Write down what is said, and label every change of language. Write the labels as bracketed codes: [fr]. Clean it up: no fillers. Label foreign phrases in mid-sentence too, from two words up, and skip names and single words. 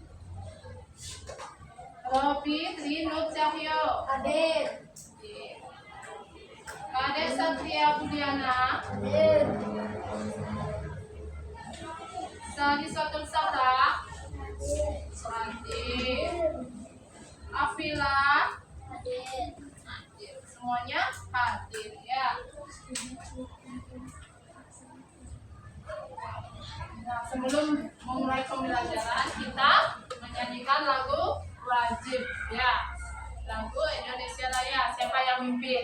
[id] Robi Tri Nur Cahyo. Hadir. Kadek Satria Budiana. Hadir. Sari Sotul Sahra. Hadir. Afila. Hadir. Hadir. Semuanya hadir ya. Nah, sebelum memulai pembelajaran kita menyanyikan lagu wajib ya. Lagu Indonesia Raya. Siapa yang mimpin?